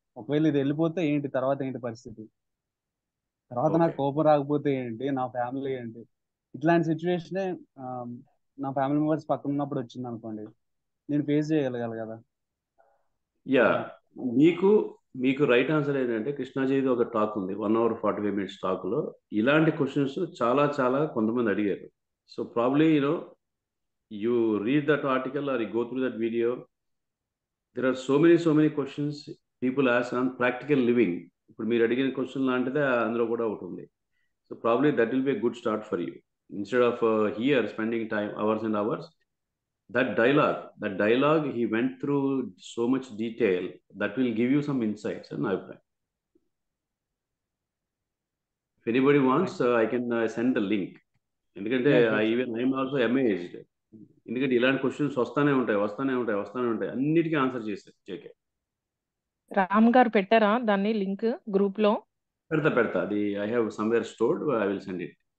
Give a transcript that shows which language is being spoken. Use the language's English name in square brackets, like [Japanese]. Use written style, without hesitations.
[Telugu] ఒకవేళ ఇది వెళ్ళిపోతే ఏంటి, తర్వాత ఏంటి పరిస్థితి, తర్వాత నాకు కోపం రాకపోతే ఏంటి, నా ఫ్యామిలీ ఏంటి, ఇట్లాంటి సిచ్యువేషనే నా ఫ్యామిలీ మెంబర్స్ పక్కన ఉన్నప్పుడు వచ్చింది అనుకోండి, నేను ఫేస్ చేయగలగాలి కదా. యా, మీకు రైట్ ఆన్సర్ ఏంటంటే కృష్ణాజీది ఒక టాక్ ఉంది 1 hour 45 minutes టాక్లో. ఇలాంటి క్వశ్చన్స్ చాలా కొంతమంది అడిగారు. [English] So probably, you read that article or you go through that video. There are so many questions people ask on practical living. [Telugu] ఇప్పుడు మీరు అడిగిన క్వశ్చన్ లాంటిదే అందులో కూడా ఒకటి ఉంది. [English] So probably that will be a good start for you. Instead of here spending time, hours and hours, that dialogue he went through so much detail, that will give you some insights and abhiprayam. If anybody wants, I can send the link. ఎందుకంటే I'm also amazed. [Telugu] ఎందుకంటే ఇలాంటి questions వస్తానే ఉంటాయి, అన్నిటికీ answer చేశారు JK. Ram గారు పెట్టారా దాన్ని లింక్ గ్రూప్ లో? పెడతా అది [English] I have somewhere stored, I will send it.